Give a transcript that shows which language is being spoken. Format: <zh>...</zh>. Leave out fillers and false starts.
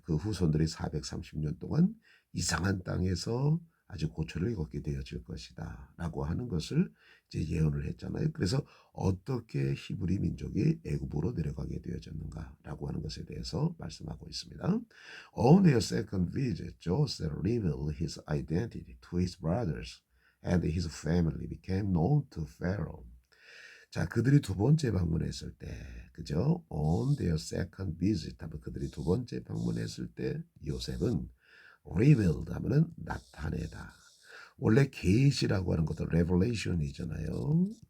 <ko>그 후손들이 430년 동안 이상한 땅에서 아주 고초를 겪게 되어질 것이다 라고 하는 것을 이제 예언을 했잖아요. 그래서 어떻게 히브리 민족이 애굽으로 내려가게 되어졌는가라고 하는 것에 대해서 말씀하고 있습니다.</ko> <en>On their second visit, Joseph revealed his identity to his brothers, and his family became known to Pharaoh.</en> <ko>자, 그들이 두 번째 방문했을 때, 그죠?</ko> <en>On their second visit</en> <ko>하면 그들이 두 번째 방문했을 때 요셉은 revealed 하면은 나타내다. 원래 계시라고 하는 것도 revelation이잖아요.</ko>